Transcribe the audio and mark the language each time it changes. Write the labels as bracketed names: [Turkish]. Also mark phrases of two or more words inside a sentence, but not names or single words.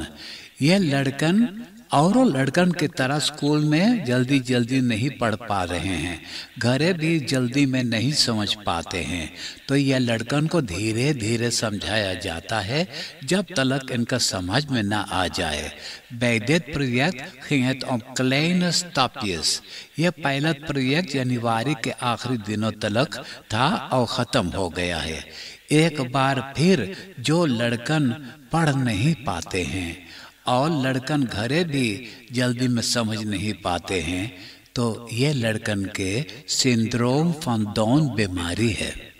[Caribbean Hindustani] ये लड़कन और लड़कन की तरह स्कूल में जल्दी जल्दी नहीं पढ़ पा रहे हैं, घरे भी जल्दी में नहीं समझ पाते हैं, तो यह लड़कन को धीरे धीरे समझाया जाता है जब तक इनका समझ में ना आ जाए। [Dutch] Bij dit project ging het om kleine stapjes। [Caribbean Hindustani] यह पायलट प्रोजेक्ट जनवरी के आखिरी दिनों तक था और ख़त्म हो गया है। एक बार फिर जो लड़कन पढ़ नहीं पाते हैं और लड़कन घरे भी जल्दी में समझ नहीं पाते हैं, तो ये लड़कन के [Dutch] syndroom van Down [Caribbean Hindustani] बीमारी है।